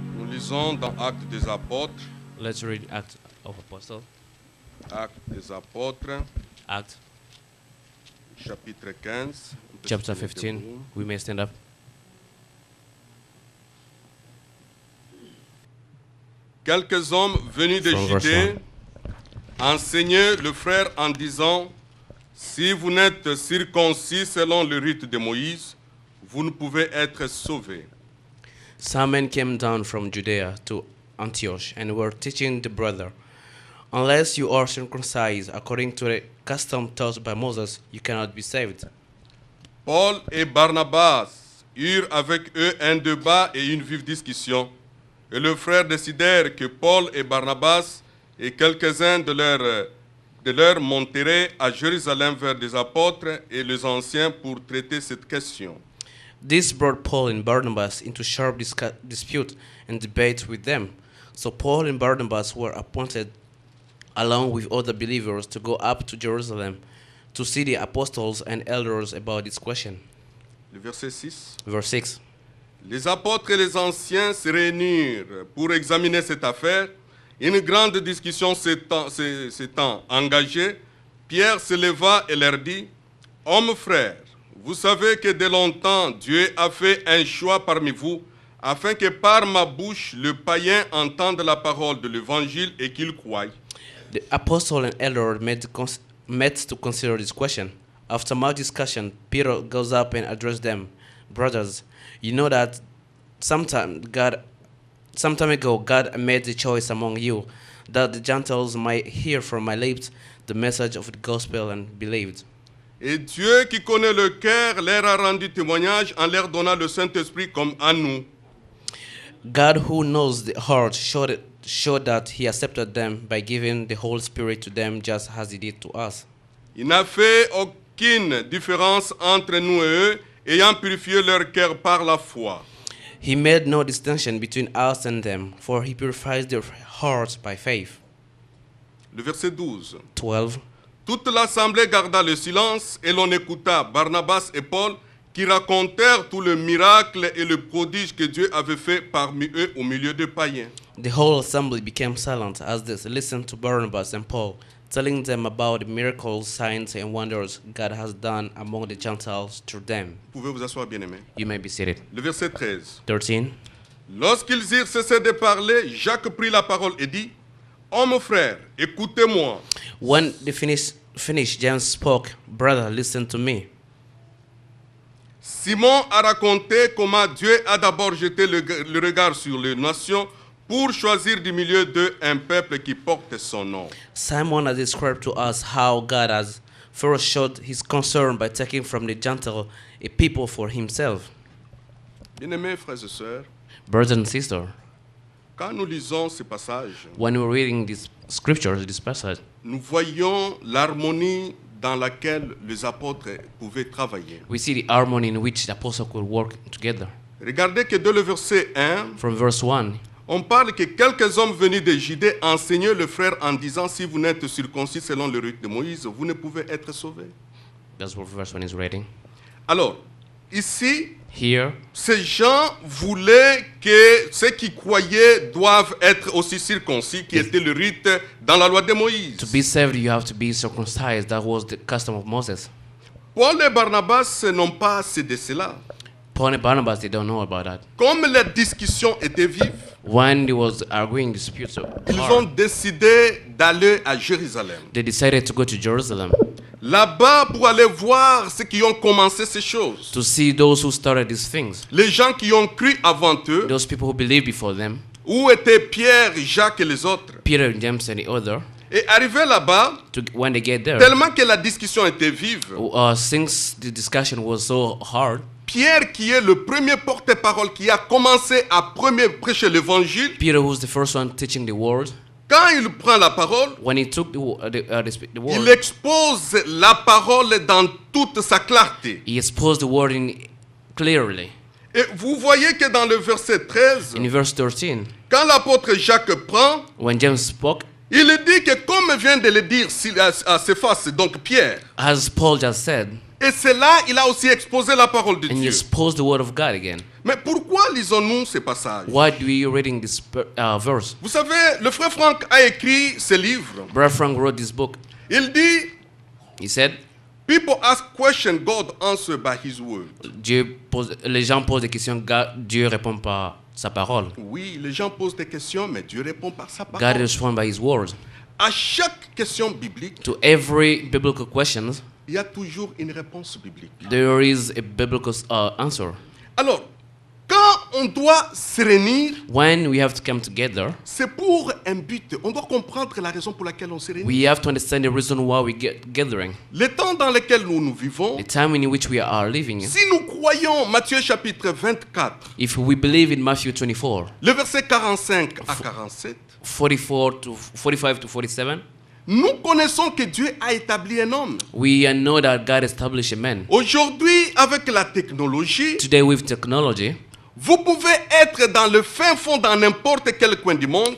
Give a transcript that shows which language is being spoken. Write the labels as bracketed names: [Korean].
[French] Lisons dans Actes des Apôtres. [English] Let's read Acts of Apostles. [French] Actes des Apôtres, [English] Act [French] chapitre 15. On peut [English] chapter [French] se mettre [English] 15. [French] debout. [English] We may stand up. [French] Quelques hommes venus de [English] From verse [French] Judée enseignaient le frère en disant, si vous n'êtes circoncis selon le rite de Moïse, vous ne pouvez être sauvés. [English] Some men came down from Judea to Antioch and were teaching the brother, unless you are circumcised according to the custom taught by Moses, you cannot be saved. [French] Paul et Barnabas eurent avec eux un débat et une vive discussion. Et le frère décidèrent que Paul et Barnabas et quelques-uns de leurs monteraient à Jérusalem vers des apôtres et les anciens pour traiter cette question. [English] This brought Paul and Barnabas into sharp dispute and debate with them. So Paul and Barnabas were appointed, along with other believers, to go up to Jerusalem to see the apostles and elders about this question. [French] Le verset 6. [English] Verse 6. [French] Les apôtres et les anciens se réunirent pour examiner cette affaire. Une grande discussion s'étant engagée, Pierre se leva et leur dit, « Hommes frères, vous savez que de longtemps Dieu a fait un choix parmi vous, afin que par ma bouche le païen entende la parole de l'Évangile et qu'il croie. » [English] The apostle and elder met to consider this question. After much discussion, Peter goes up and addressed them. Brothers, you know that some time ago God made the choice among you that the Gentiles might hear from my lips the message of the gospel and believed. [French] Et Dieu qui connaît le cœur leur a rendu témoignage en leur donnant le Saint-Esprit comme à nous. [English] God who knows the heart showed that he accepted them by giving the Holy Spirit to them just as he did to us. [French] Il n'a fait aucune différence entre nous et eux, ayant purifié leur cœur par la foi. [English] He made no distinction between us and them, for he purifies their hearts by faith. [French] Le verset 12. [English] 12. [French] Toute l'assemblée garda le silence et l'on écouta Barnabas et Paul qui racontèrent tout le miracle et le prodige que Dieu avait fait parmi eux au milieu des païens. [English] The whole assembly became silent as they listened to Barnabas and Paul, telling them about the miracles, signs, and wonders God has done among the Gentiles through them. [French] Vous pouvez vous asseoir, bien-aimés. [English] You may be seated. [French] Le verset 13. [English] 13. [French] Lorsqu'ils eurent cessé de parler, Jacques prit la parole et dit, « Hommes frères, écoutez-moi. [English] When they finished, James spoke, Brother, listen to me. [French] Simon a raconté comment Dieu a d'abord jeté le regard sur les nations pour choisir du milieu d'eux un peuple qui porte son nom. [English] Simon has described to us how God has first showed his concern by taking from the Gentile a people for himself. [French] Bien-aimés frères et sœurs, [English] Brothers and sisters, [French] quand nous lisons ce passage, [English] when we're reading these scriptures, this passage, [French] nous voyons l'harmonie dans laquelle les apôtres pouvaient travailler. [English] we see the harmony in which the apostles could work together. [French] Regardez que dans le verset 1, [English] From verse 1, [French] on parle que quelques hommes venus de Judée enseignaient le frère en disant, si vous n'êtes circoncis selon le rite de Moïse, vous ne pouvez être sauvés. [English] that's what verse 1 is reading. [French] Alors, ici, [English] Here, [French] ces gens voulaient que ceux qui croyaient doivent être aussi circoncis, qui était le rite dans la loi de Moïse. [English] to be saved, you have to be circumcised. That was the custom of Moses. [French] Paul et Barnabas n'ont pas assez de cela. [English] Paul and Barnabas, they don't know about that. [French] Comme la discussion était vive, [English] When they was arguing disputes, [French] ils ont décidé d'aller à Jérusalem. [English] they decided to go to Jerusalem [French] Là-bas, pour aller voir ceux qui ont commencé ces choses. [English] to see those who started these things. [French] Les gens qui ont cru avant eux, [English] Those people who believed before them, [French] où étaient Pierre, Jacques et les autres. [English] Peter and James and the other, [French] Et arrivé là-bas, [English] when they get there, [French] tellement que la discussion était vive, [English] since the discussion was so hard, [French] Pierre, qui est le premier porte-parole qui a commencé à prêcher l'évangile, [English] Peter, who's the first one teaching the word, [French] quand il prend la parole, [English] when he took the [French] il [English] word, [French] expose la parole dans toute sa clarté. [English] he exposed the word clearly. [French] Et vous voyez que dans le verset 13, [English] In verse 13, [French] quand l'apôtre Jacques prend, [English] when James spoke, [French] il dit que comme vient de le dire à Céphas, donc Pierre, [English] as Paul just said, [French] et c'est là il a aussi exposé la parole de [English] and he [French] Dieu. [English] exposed the word of God again. [French] Mais pourquoi lisons-nous ces passages? [English] Why do we reading this verse? [French] Vous savez, le frère Franck a écrit ce livre. [English] Brother Frank wrote this book. [French] Il dit, [English] He said, people ask questions, God answers by his word. [French] les gens posent des questions, Dieu répond par sa parole. Oui, les gens posent des questions, mais Dieu répond par sa [English] God [French] parole. [English] responds by His word. [French] À chaque question biblique, [English] To every biblical question, [French] il y a toujours une réponse biblique. [English] there is a biblical answer. [French] Alors, quand on doit se réunir, [English] When we have to come together, [French] c'est pour un but. On doit comprendre la raison pour laquelle on se réunit. [English] we have to understand the reason why we get gathering. [French] Le temps dans lequel nous vivons, [English] The time in which we are living. [French] si nous croyons Matthieu chapitre 24, [English] If we believe in Matthew 24, [French] le verset 45 à 47, [English] 45 to 47, [French] nous connaissons que Dieu a établi un homme. [English] we know that God established a man. [French] Aujourd'hui, avec la technologie, [English] Today with technology, [French] vous pouvez être dans le fin fond, dans n'importe quel coin du monde.